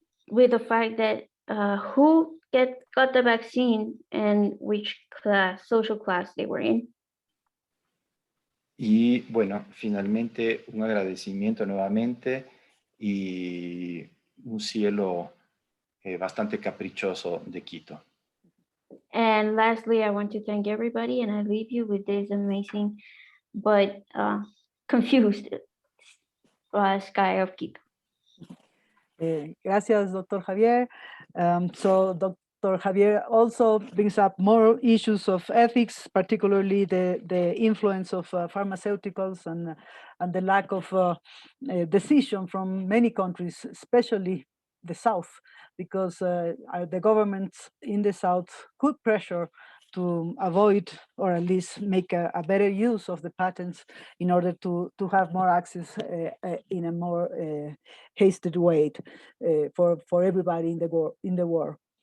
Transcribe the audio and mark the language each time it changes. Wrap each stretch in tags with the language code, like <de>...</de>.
<en>With the fact that who got the vaccine and which class, social class they were in.</en> <es>Y bueno, finalmente un agradecimiento nuevamente y un cielo bastante caprichoso de Quito.</es> <en>And lastly, I want to thank everybody, and I leave you with this amazing but confused sky of Quito.</en> <es>Gracias, Dr. Javier.</es> <en>So</en> <es>Dr.</es> <en>Javier also brings up more issues of ethics, particularly the influence of pharmaceuticals and the lack of decision from many countries, especially the South, because the governments in the South could pressure to avoid or at least make a better use of the patents in order to have more access in a more hasted way for everybody in the world.</en>